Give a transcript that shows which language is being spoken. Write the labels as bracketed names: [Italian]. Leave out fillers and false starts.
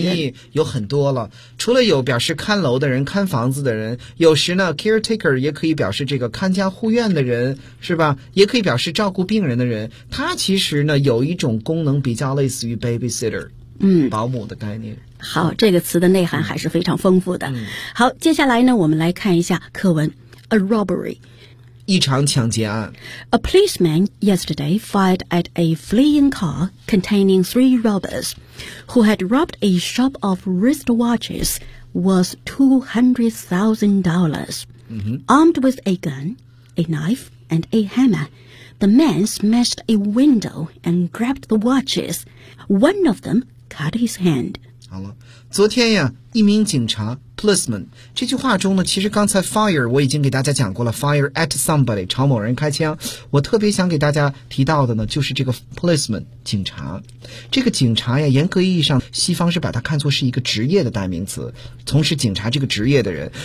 [Chinese] caretaker 的含义有很多了，除了有表示看楼的人、看房子的人，有时呢 caretaker 也可以表示这个看家护院的人，是吧，也可以表示照顾病人的人。他其实呢有一种功能比较类似于 babysitter, 保姆的概念。好，这个词的内涵还是非常丰富的。好，接下来呢我们来看一下课文。 [English] A robbery, [Chinese] 一场抢劫案。 [English] A policeman yesterday fired at a fleeing car containing three robbers who had robbed a shop of wristwatches worth $200,000. Armed with a gun, a knife, and a hammer, the man smashed a window and grabbed the watches. One of them cut his hand. [Chinese] 好了，昨天呀，一名警察policeman, 这句话中呢，其实刚才 fire 我已经给大家讲过了， fire at somebody, 朝某人开枪。我特别想给大家提到的呢，就是这个 policeman, 警察。这个警察呀，严格意义上西方是把它看作是一个职业的代名词，从事警察这个职业的人。